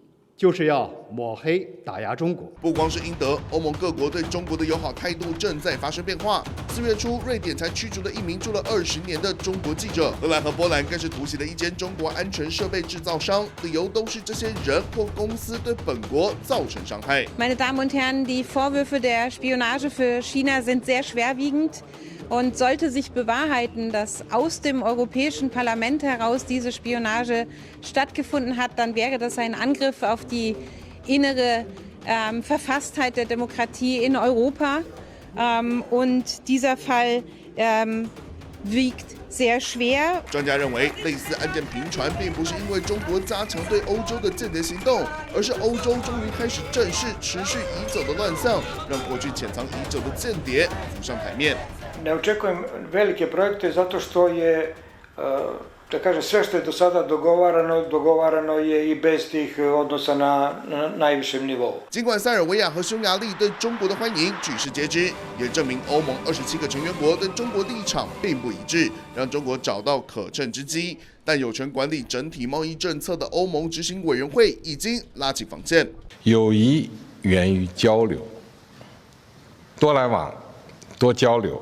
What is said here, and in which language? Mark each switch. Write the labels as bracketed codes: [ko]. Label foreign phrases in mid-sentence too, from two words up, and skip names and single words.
[zh] 就是要抹黑打压中国。不光是英德，欧盟各国对中国的友好态度正在发生变化。4月初，瑞典才驱逐了一名住了20年的中国记者，荷兰和波兰更是突袭了一间中国安全设备制造商，理由都是这些人或公司对本国造成伤害。 [de] Meine Damen und Herren, die Vorwürfe der Spionage für China sind sehr schwerwiegend. Und sollte sich bewahrheiten, dass aus dem Europäischen Parlament heraus diese Spionage stattgefunden hat, dann wäre das ein Angriff auf die innere Verfasstheit der Demokratie in Europa. Und dieser Fall wiegt sehr schwer. [zh] 专家认为，类似案件频传，并不是因为中国加强对欧洲的间谍行动，而是欧洲终于开始正视持续已久的乱象，让过去潜藏已久的间谍浮上台面。 [sr] Ne očekujem velike projekte zato što je, da kažem, sve što je do sada dogovarano je i bez tih odnosa na najvišem nivou. [zh] 尽管塞尔维亚和匈牙利对中国的欢迎举世皆知，也证明欧盟27个成员国对中国立场并不一致，让中国找到可乘之机。但有权管理整体贸易政策的欧盟执行委员会已经拉起防线。友谊源于交流，多来往，多交流。